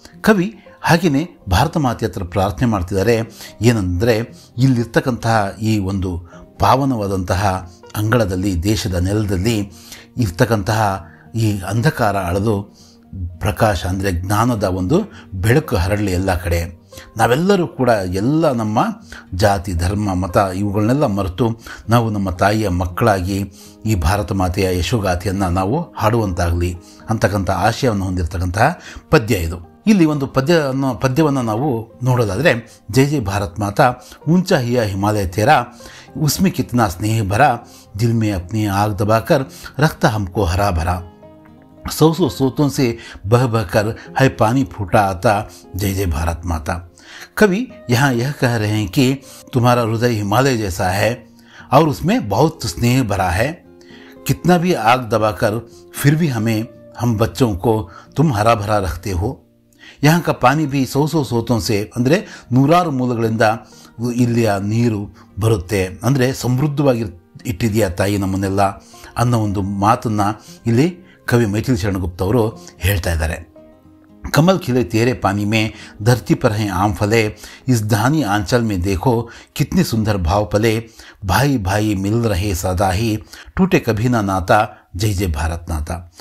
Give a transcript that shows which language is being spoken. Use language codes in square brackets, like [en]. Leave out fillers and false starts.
[kn] ಕವಿ ಹಾಗೆಯೇ ಭಾರತ ಮಾತೆ ಹತ್ರ ಪ್ರಾರ್ಥನೆ ಮಾಡ್ತಿದ್ದಾರೆ. ಏನಂದರೆ, ಇಲ್ಲಿರ್ತಕ್ಕಂತಹ ಈ ಒಂದು ಪಾವನವಾದಂತಹ ಅಂಗಳದಲ್ಲಿ, ದೇಶದ ನೆಲದಲ್ಲಿ ಇರ್ತಕ್ಕಂತಹ ಈ ಅಂಧಕಾರ ಅಳೆದು ಪ್ರಕಾಶ, ಅಂದರೆ ಜ್ಞಾನದ ಒಂದು ಬೆಳಕು ಹರಡಲಿ ಎಲ್ಲ ಕಡೆ. ನಾವೆಲ್ಲರೂ ಕೂಡ ಎಲ್ಲ ನಮ್ಮ ಜಾತಿ, ಧರ್ಮ, ಮತ ಇವುಗಳನ್ನೆಲ್ಲ ಮರೆತು ನಾವು ನಮ್ಮ ತಾಯಿಯ ಮಕ್ಕಳಾಗಿ ಈ ಭಾರತ ಮಾತೆಯ ಯಶೋಗಾಥೆಯನ್ನು ನಾವು ಹಾಡುವಂತಾಗಲಿ ಅಂತಕ್ಕಂಥ ಆಶಯವನ್ನು ಹೊಂದಿರತಕ್ಕಂತಹ ಪದ್ಯ ಇದು. ಇಲ್ಲಿ ಒಂದು ಪದ್ಯವನ್ನು ನಾವು ನೋಡೋದಾದರೆ, [hi] ಜೈ ಜೈ ಭಾರತ್ ಮಾತಾ ऊंचा हिया हिमालय तेरा, उसमें कितना स्नेह भरा, दिल में अपनी आग दबाकर रखता हमको हरा भरा, 100 सोतों से बह बह कर है पानी फूटा आता, जय जय भारत माता. कवि यहाँ यह कह रहे हैं कि तुम्हारा हृदय हिमालय जैसा है और उसमें बहुत स्नेह भरा है. कितना भी आग दबाकर फिर भी हम बच्चों को तुम हरा भरा रखते हो. यहाँ का पानी भी 100 सोतों से, [kn] ಅಂದರೆ 100 ಮೂಲಗಳಿಂದ ಇಲ್ಲಿಯ ನೀರು ಬರುತ್ತೆ, ಅಂದರೆ ಸಮೃದ್ಧವಾಗಿ ಇಟ್ಟಿದೆಯಾ ತಾಯಿ ನಮ್ಮನ್ನೆಲ್ಲ ಅನ್ನೋ ಒಂದು ಮಾತನ್ನು ಇಲ್ಲಿ ಕವಿ ಮೈಥಿಲಿ ಶರಣ್ ಗುಪ್ತ ಅವರು ಹೇಳ್ತಾ ಇದ್ದಾರೆ. [hi] कमल खिले तेरे पानी में, धरती पर हैं आम फले, इस धानी आंचल में देखो कितने सुंदर भाव पले, भाई भाई मिल रहे सदा ही, टूटे कभी ना नाता, जय जय भारत माता.